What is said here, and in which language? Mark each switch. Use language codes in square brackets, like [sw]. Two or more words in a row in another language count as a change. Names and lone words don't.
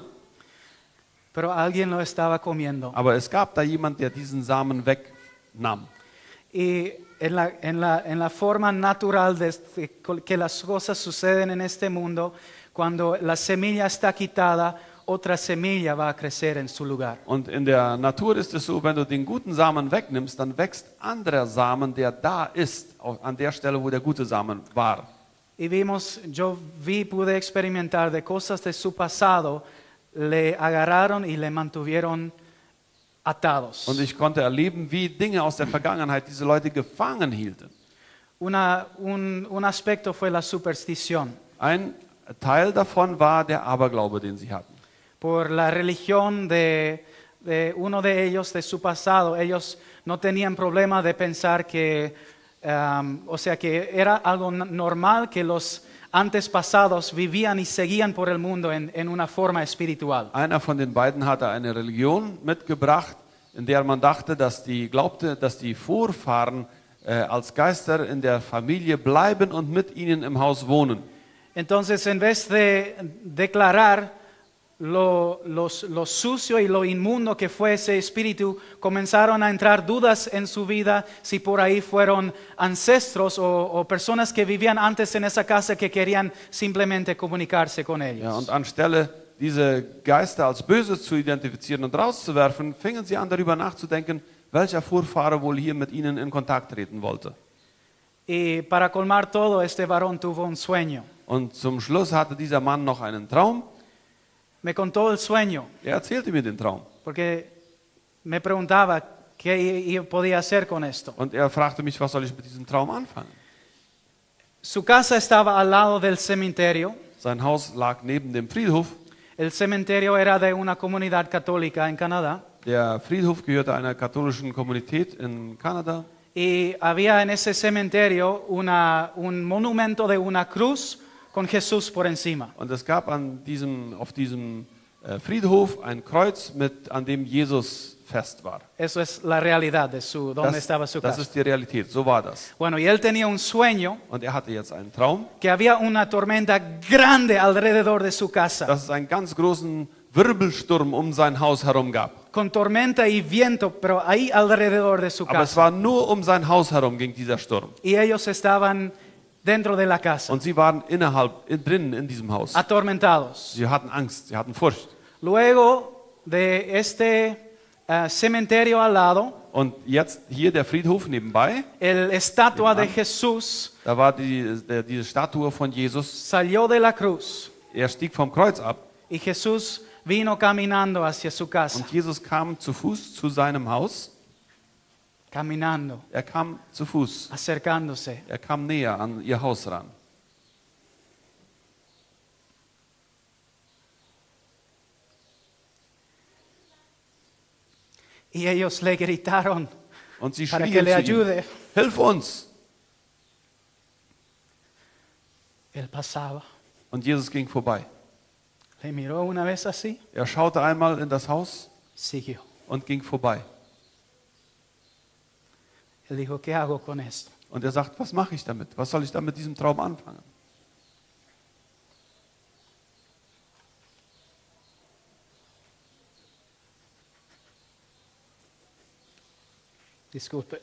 [es] Pero alguien lo estaba comiendo. [de] Aber es gab da jemand, der diesen Samen wegnahm. [es] Y en la forma natural de que las cosas suceden en este mundo, cuando la semilla está quitada, otra semilla va a crecer en su lugar. [de] Und in der Natur ist es so, wenn du den guten Samen wegnimmst, dann wächst anderer Samen, der da ist, an der Stelle, wo der gute Samen war. [es] Y pude experimentar de cosas de su pasado, le agarraron y le mantuvieron atados. [de] Und ich konnte erleben, wie Dinge aus der Vergangenheit diese Leute gefangen hielten. [es] Un aspecto fue la superstición. [de] Ein Teil davon war der Aberglaube, den sie hatten. [es] Por la religión de uno de ellos, de su pasado, ellos no tenían problema de pensar que era algo normal que los antepasados vivían y seguían por el mundo en una forma espiritual. [de] Einer von den beiden hatte eine Religion mitgebracht, in der man glaubte, dass die Vorfahren als Geister in der Familie bleiben und mit ihnen im Haus wohnen. [es] Entonces, en vez de declarar lo sucio y lo inmundo que fue ese espíritu, comenzaron a entrar dudas en su vida si por ahí fueron ancestros o personas que vivían antes en esa casa que querían simplemente comunicarse con [de] Ja, [es] ellos. [de] und anstelle diese Geister als böse zu identifizieren und rauszuwerfen, fingen sie an darüber nachzudenken, welcher Vorfahre wohl hier mit ihnen in Kontakt treten wollte. [es] Y para colmar todo, este varón tuvo un sueño. [de] Und zum Schluss hatte dieser Mann noch einen Traum. [es] Me contó el sueño [de] Er erzählte mir den Traum. [es] porque me preguntaba qué yo podía hacer con esto. [de] Und er fragte mich, was soll ich mit diesem Traum anfangen? [es] Su casa estaba al lado del cementerio. [de] Sein Haus lag neben dem Friedhof. [es] El cementerio era de una comunidad católica en Canadá. [de] Der Friedhof gehörte einer katholischen Kommunität in Kanada. [es] Y había en ese cementerio un monumento de una cruz con Jesús por encima. [de] Und es gab auf diesem Friedhof ein Kreuz, an dem Jesus fest war. [es] Eso es la realidad de donde estaba su [de] Das [es] casa. [de] ist die Realität, so war das. [es] Bueno, y él tenía un sueño [de] Und er hatte jetzt einen Traum, [es] que había una tormenta grande alrededor de su casa, [de] dass es einen ganz großen Wirbelsturm um sein Haus herum gab. [es] con tormenta y viento, pero ahí alrededor de su [de] Aber es [es] casa. [de] war nur um sein Haus herum ging dieser Sturm. [es] Y ellos estaban dentro de la casa, [de] Und sie waren drinnen in diesem Haus. [es] atormentados. [de] Sie hatten Angst, sie hatten Furcht. [es] Luego de este cementerio al lado, [de] Und jetzt hier der Friedhof nebenbei, [es] el estatua de [de] Nebenan. [es] Jesús [de] da war diese Statue von Jesus. [es] salió de la cruz [de] Er stieg vom Kreuz ab [es] y Jesús vino caminando hacia su casa, [de] und Jesus kam zu Fuß zu seinem Haus. [es] caminando, [de] Er kam zu Fuß. [es] acercándose. [de] Er kam näher an ihr Haus ran. [es] Y ellos le gritaron [de] Und sie [es] para que [de] schrien [es] le [de] zu ihm, [es] ayude. [de] Hilf uns! [es] Él pasaba, [de] Und Jesus ging vorbei. [es] le miró una vez así, [de] Er schaute einmal in das Haus [es] siguió. [de] und ging vorbei. [es] Él dijo, ¿qué hago con esto? [de] Und er sagt, was mache ich damit? Was soll ich da mit diesem Traum anfangen? [es] Disculpe.